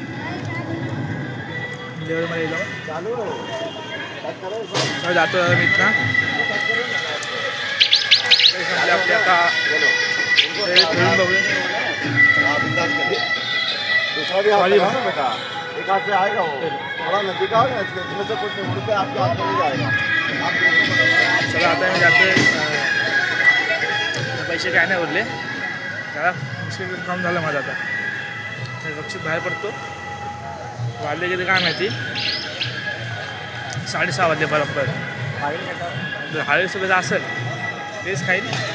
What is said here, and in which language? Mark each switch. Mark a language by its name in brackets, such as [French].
[Marathi] जेवणमध्ये जाऊ [Hindi] चालू कट करो [Marathi] जातो मित्र आपल्या आता फिरून बघूया. [Hindi] आप इंतजार करिए. दूसरा भी हाथ लगाओ ना बेटा. एक हाथ से आएगा वो. थोड़ा नजदीक आओ ना, इसमें से कुछ उड़ के आपके हाथ में नहीं जाएगा. आप देखो बराबर. [Marathi] चला आता मी जातोय. पैसे काय नाही उरले जरा मुश्किल काम झालं माझं आता. गपचित बाहेर पडतो. वाजले किती काय माहिती 6:30 वाजले बरोबर. हाळी सुद्धा असेल तेच खाईन.